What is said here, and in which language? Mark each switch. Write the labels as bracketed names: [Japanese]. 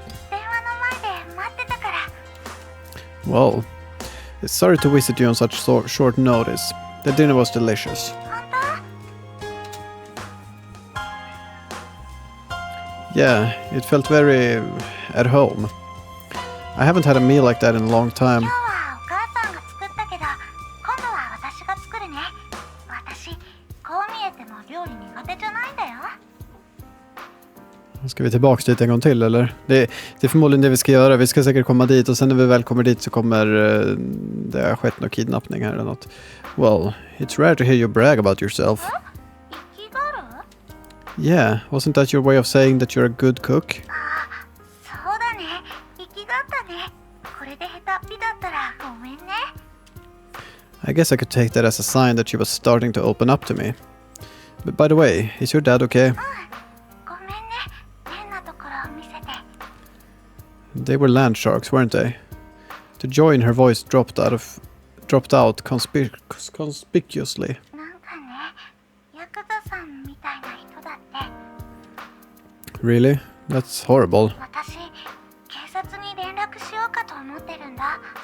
[Japanese] 電話の前で待ってたから。 [English] Well, it's sorry to visit you on such short notice. The dinner was delicious. [Japanese] 本当？ [English] Yeah, it felt very at home. I haven't had a meal like that in a long time. [Japanese] 今日はお母さんが作ったけど、今度は私が作るね。私、こう見えても料理苦手じゃないんだよ。 [Swedish] Ska vi tillbaka dit en gång till eller? Det är förmodligen det vi ska göra. Vi ska säkert komma dit och sen när vi väl kommer dit så kommer det ha skett någon kidnappning här eller något. [English] Well, it's rare to hear you brag about yourself. [Japanese] 生きがる？ [English] Yeah, wasn't that your way of saying that you're a good cook? [Japanese] あ、そうだね。生きがったね。これで下手っぴだったらごめんね。 [English] I guess I could take that as a sign that she was starting to open up to me. But by the way, is your dad okay? [Japanese] ごめんね。変なところを見せて。 [English] They were land sharks, weren't they? The joy in her voice dropped out conspicuously. [Japanese] なんかね、ヤクザさんみたいな人だって。 [English] Really? That's horrible. [Japanese] 私、警察に連絡しようかと思ってるんだ。